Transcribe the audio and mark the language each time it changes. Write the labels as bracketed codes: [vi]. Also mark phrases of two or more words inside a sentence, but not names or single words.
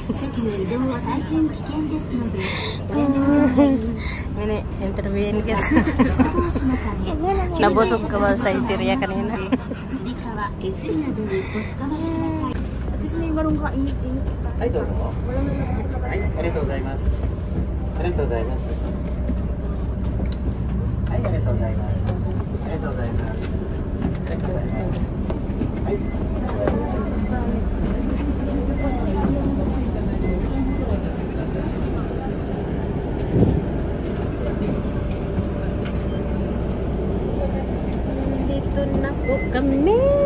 [tl] Ini, interviewin kita. Nabusog ka ba sa Syria kanina? At least may marong kainit-init. Ay, ito. Ay, [ja] ありがとうございます. ありがとうございます。Ay、ありがとうございます. ありがとうございます。ありがとうございます. [tl] Ay. Dito na po kami.